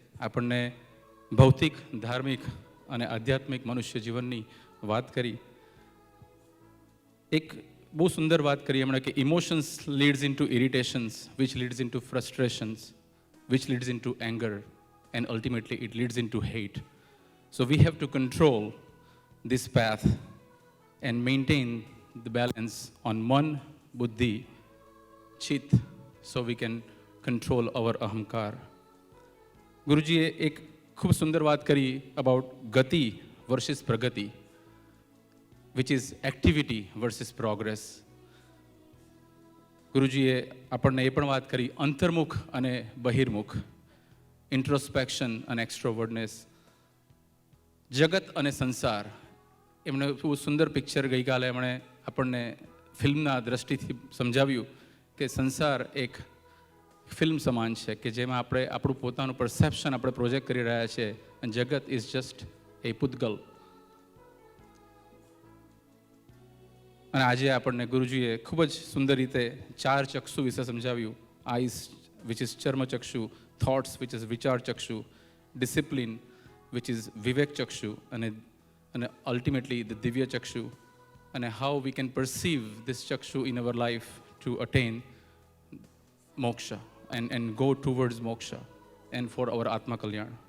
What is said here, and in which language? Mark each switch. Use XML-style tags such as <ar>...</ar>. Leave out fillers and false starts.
<gu>આપણને ભૌતિક, ધાર્મિક અને આધ્યાત્મિક મનુષ્ય જીવનની વાત કરી. એક બહુ સુંદર વાત કરી એમણે કે</gu> <en>Emotions leads in to irritations, which leads in to frustrations, which leads in to anger, and ultimately it leads in to hate. So we have to control this path and maintain the balance on mann, buddhi, chitta, so we can control our ahankar.</en> <gu>गुरुजीए एक खूब सुंदर बात करी</gu> <en>about gati versus pragati, which is activity versus progress.</en> <gu>ગુરુજીએ આપણને એ પણ વાત કરી અંતર્મુખ અને બહિર્મુખ, ઇન્ટ્રોસ્પેક્શન અને એક્સ્ટ્રોવર્ડનેસ, જગત અને સંસાર. એમણે બહુ સુંદર પિક્ચર ગઈકાલે એમણે આપણને ફિલ્મના દ્રષ્ટિથી સમજાવ્યું કે સંસાર એક ફિલ્મ સમાન છે કે જેમાં આપણે આપણું પોતાનું પરસેપ્શન આપણે પ્રોજેક્ટ કરી રહ્યા છીએ, અને જગત</gu> <en>Is just a pudgal.</en> <gu>અને આજે આપણને ગુરુજીએ ખૂબ જ સુંદર રીતે 4 ચક્ષુ વિશે સમજાવ્યું.</gu> <en>Eyes which is charmachakshu, thoughts which is vichar chakshu, discipline which is vivek chakshu, અને ultimately the Divya Chakshu, and how we can perceive this Chakshu in our life to attain moksha and go towards moksha and for our Atma Kalyan.</en>